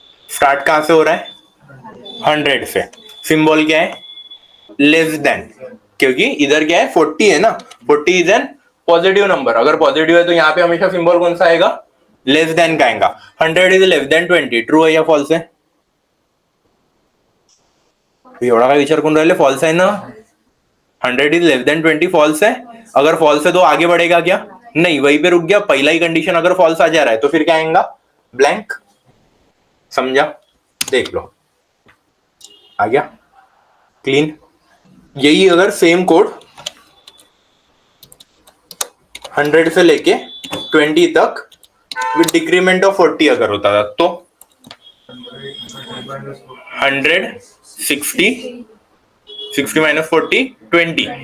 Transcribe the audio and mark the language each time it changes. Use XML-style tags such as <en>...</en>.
<hi>Start कहां से हो रहा है, 100 से. सिंबल क्या है, लेस देन, क्योंकि इधर क्या है 40 है ना,</hi> <en>40 is an positive number.</en> <hi>अगर पॉजिटिव है तो यहाँ पे हमेशा सिंबल कौन सा आएगा, लेस देन का आएगा.</hi> <en>100 is less than 20.</en> <hi>ट्रू है या फॉल्स है?</hi> <mr>एवढा काय विचार करून राहिले,</mr> <hi>फॉल्स है ना.</hi> <en>100 is less than 20</en> <hi>फॉल्स है. अगर फॉल्स है तो आगे बढ़ेगा क्या, नहीं, वहीं पे रुक गया. पहला ही कंडीशन अगर फॉल्स आ जा रहा है तो फिर क्या आएगा, ब्लैंक. समझा? देख लो, आ गया क्लीन. यही अगर सेम कोड 100 से लेके 20 तक विद डिक्रीमेंट ऑफ 40 अगर होता था तो 100, 60, 60 माइनस 40, 20.</hi>